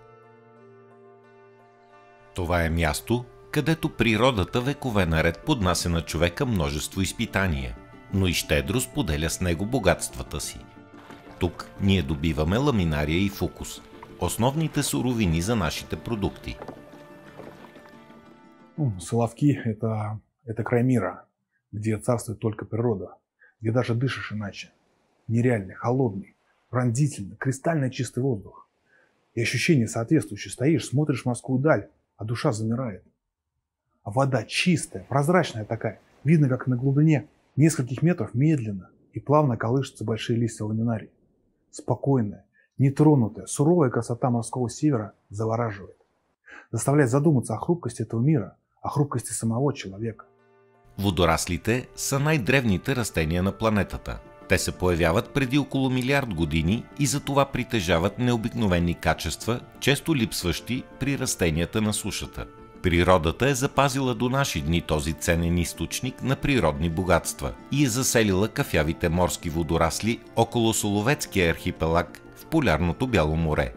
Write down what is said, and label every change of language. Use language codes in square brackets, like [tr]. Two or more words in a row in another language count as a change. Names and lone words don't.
[bg] Това е място, където природата векове наред поднася на човека множество изпитания, но и щедро споделя с него богатствата си. Тук ние добиваме ламинария и фукус, основните суровини за нашите продукти. [ru] Соловки – это край мира, где царствует только природа, где даже дышишь иначе. Нереальный, холодный, пронзительный, кристально чистый воздух. И ощущение соответствующее. Стоишь, смотришь в морскую даль, а душа замирает. А вода чистая, прозрачная такая. Видно, как на глубине нескольких метров медленно и плавно колышутся большие листья ламинарии. Спокойная, нетронутая, суровая красота морского севера завораживает. Заставляет задуматься о хрупкости этого мира, о хрупкости самого човека. [bg] Водораслите са най-древните растения на планетата. Те се появяват преди около милиард години и затова притежават необикновени качества, често липсващи при растенията на сушата. Природата е запазила до наши дни този ценен източник на природни богатства и е заселила кафявите морски водорасли около Соловецкия архипелаг в полярното Бяло море.